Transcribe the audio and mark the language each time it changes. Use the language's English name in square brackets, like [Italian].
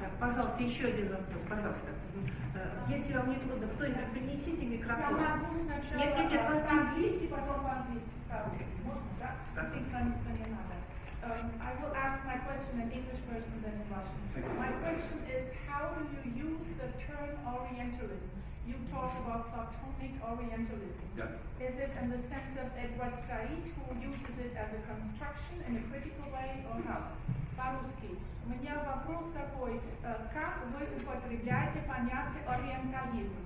[Russian] Пожалуйста, еще один вопрос, пожалуйста. Если вам не трудно, кто-нибудь принесите микрофон. Я могу сначала Нет, вас по-английски, потом по-английски. Можно, да? С их страниц не надо. [English] I will ask my question in English first and then in Russian. My question is, how do you use the term Orientalism? You talk about Platonic Orientalism. Yeah. Is it in the sense of Edward Said, who uses it as a construction in a critical way, or how? [Russian] По-русски. У меня вопрос такой, как вы употребляете понятие ориентализм?